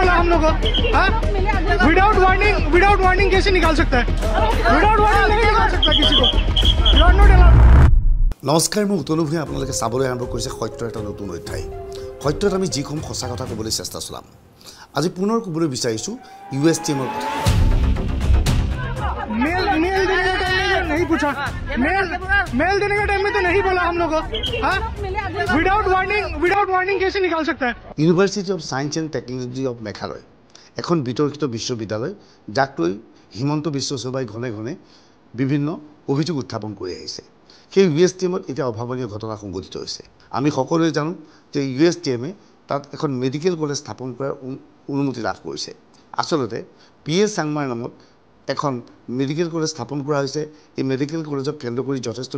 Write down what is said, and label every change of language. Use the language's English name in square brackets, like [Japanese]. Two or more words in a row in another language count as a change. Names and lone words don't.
[Hindi] लोग को? [English] without warning [Hindi] कैसे निकाल सकता है? [English] without warning [Hindi] नहीं निकाल सकता किसी को। [English] You are not allowed. [Assamese] নমস্কাৰ মই উতলু ভূঞা আপোনালোকে চাবলৈ আৰম্ভ কৰিছে সত্যৰ এটা নতুন অধ্যায় সত্যত আমি যি কম সঁচা কথা ক'বলৈ চেষ্টা চলাম আজি পুনৰ ক'বলৈ বিচাৰিছোঁ USTMৰ কথা [Hindi] मेल देने का टाइम नहीं पूछा मेल देने का टाइम में तो नहीं बोला हम लोग [English] without warning [Hindi] कैसे निकाल सकता है [Assamese] ইউনিভাৰ্চিটি অফ সায়েন্স এণ্ড টেকনলজি অফ মেঘালয় এখন বিতৰ্কিত বিশ্ববিদ্যালয় যাক লৈ হিমন্ত বিশ্ব শৰ্মাই ঘনে ঘনে বিভিন্ন অভিযোগ উত্থাপন কৰি আহিছে সেই USTMত এতিয়া অভাৱনীয় ঘটনা সংঘটিত হৈছে আমি সকলোৱে জানো যে USTMে তাত এখন [English] medical college [Assamese] স্থাপন কৰাৰ অনুমতি লাভ কৰিছে আচলতে PS চাংমাৰ নামত এখন [English] medical college [Assamese] স্থাপন কৰা হৈছে এই মেডিকেল কলেজক কেন্দ্ৰ কৰি যথেষ্ট